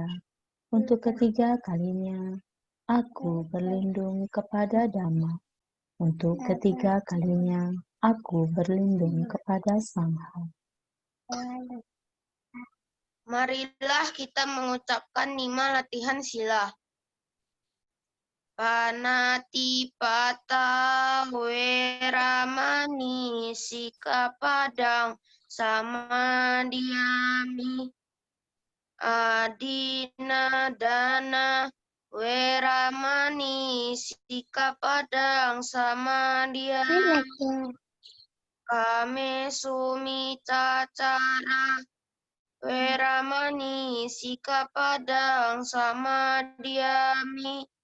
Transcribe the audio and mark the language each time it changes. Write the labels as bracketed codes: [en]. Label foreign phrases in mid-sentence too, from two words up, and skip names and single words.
[id] Untuk ketiga kalinya, aku berlindung kepada Dhamma. Untuk ketiga kalinya, aku berlindung kepada Sangha. Marilah kita mengucapkan 5 latihan sila. [pi] Panatipata, Weramani, Sikapadang, Samadhyami, Adina Dana, Weramani, Sikapadang, Samadhyami, Kame Sumicacara, Weramani, Sikapadang, Samadhyami,